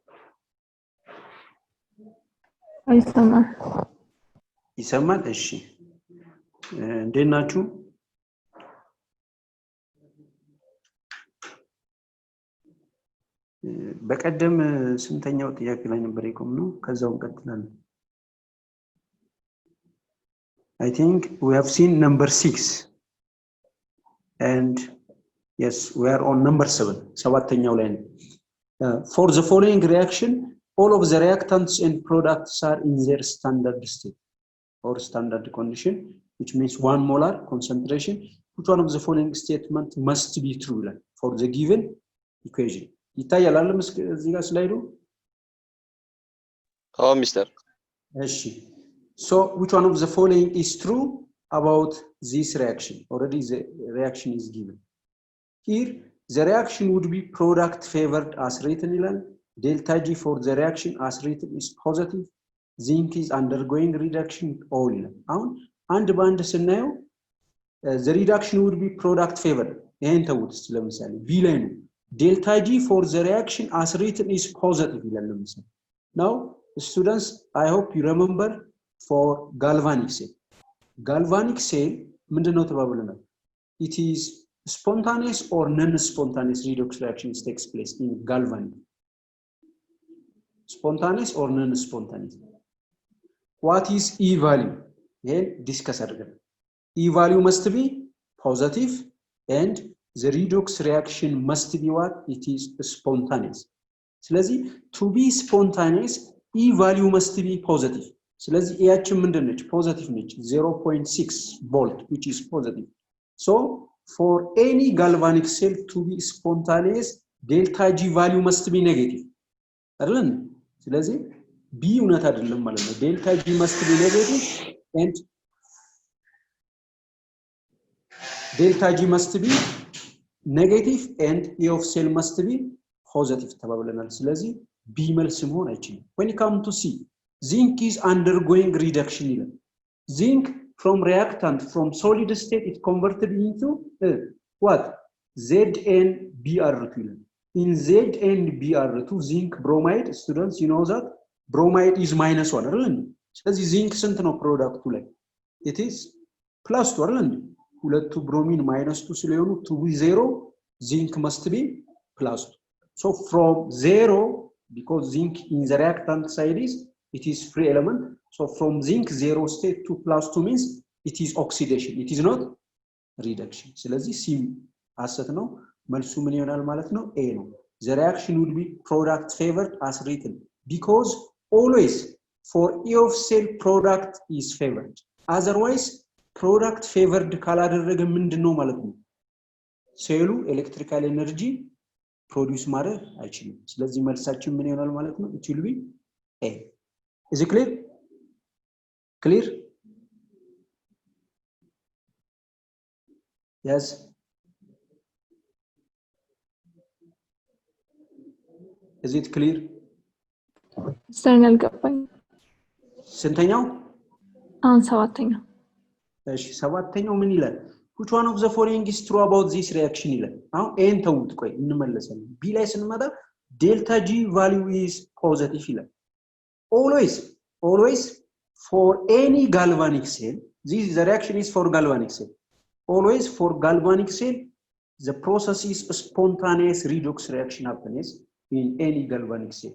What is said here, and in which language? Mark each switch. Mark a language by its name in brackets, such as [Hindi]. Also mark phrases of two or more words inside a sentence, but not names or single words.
[Amharic] አይሰማም። ይሰማል? እሺ። እንዴት ናችሁ? በቀደም ስንተኛው ጥያቄ ላይ ነበር የቆምነው? ከዛው እንቀጥላለን። [English] I think we have seen number 6 and yes we are on number 7 [Amharic] ሰባተኛው ላይ ነው. [English] For the following reaction all of the reactants and products are in their standard state or standard condition which means 1 molar concentration. Which one of the following statement must be true for the given equation? [Amharic] ይታያል አይደል እዚህ ጋር ስላይዱ? ሚስተር [English] እሺ So which one of the following is true about this reaction? Already the reaction is given. Here the reaction would be product favored as written ilan. Delta G for the reaction as written is positive. Zinc is undergoing reduction all ilan. [Amharic] አሁን አንድ ባንድ ስናየው [English] the reduction would be product favored. [Amharic] ይሄን ተውት ለምሳሌ B ላይ ነው. [English] Delta G for the reaction as written is positive ilan ለምሳሌ. Now students I hope you remember for galvanic cell. Galvanic cell [Amharic] ምንድነው ተባብለናል? [English] It is spontaneous or non-spontaneous redox reactions takes place in galvanic. Spontaneous or non-spontaneous. What is E value? Here discuss again. E value must be positive and the redox reaction must be what? It is spontaneous. ስለዚህ to be spontaneous E value must be positive. [Amharic] ስለዚህ ኤያችን ምንድነች? ፖዚቲቭ ነች [English] 0.6 volt which is positive. So for any galvanic cell to be spontaneous delta G value must be negative. [Amharic] አይደል? ስለዚህ B እውነት አይደለም ማለት ነው. [English] delta G must be negative and delta G must be negative and E of cell must be positive ተባብለናል. [Amharic] ስለዚህ B መልስ መሆን አይችልም. [English] When you come to C Zinc is undergoing reduction. Zinc from reactant from solid state it converted into what? ZnBr2. In ZnBr2 zinc bromide students you know that bromide is -1 አይደል? [Amharic] ስለዚህ zinc ስንት ነው ፕሮዳክቱ ላይ? [English] It is +2 አይደል? [Amharic] ሁለቱ ብሮሚን -2 ስለሆኑ [English] to be 0 zinc must be +2. So from 0 because zinc in the reactant side is it is free element. So from zinc 0 state to +2 means it is oxidation. It is not reduction. [Amharic] ስለዚህ C አሰት ነው መልሱ ምን ይሆናል ማለት ነው? A ነው. [English] the reaction would be product favored as written, because always for E of cell product is favored. [Amharic] Otherwise, [English] product favored [Amharic] ካላደረገ ምንድነው ማለት ነው? ሴሉ [English] electrical energy produce [Amharic] ማድረግ አይችልም። ስለዚህ መልሳችን ምን ይሆናል ማለት ነው? [English] it will be A. Is it clear? Clear? Yes. Is it clear? [Amharic] ስተርን አልገባኝ። ስንተኛው? አሁን ሰባተኛው። እሺ ሰባተኛው ምን ይላል? [English] which one of the following is true about this reaction [Amharic] ይላል። አሁን ኤን ተውት፣ ቆይ እንመለሳለን። ቢ ላይ ስንመጣ [English] delta G value is positive ይላል። always for any galvanic cell, the reaction is for galvanic cell. Always for galvanic cell, the process is a spontaneous redox reaction happens in any galvanic cell.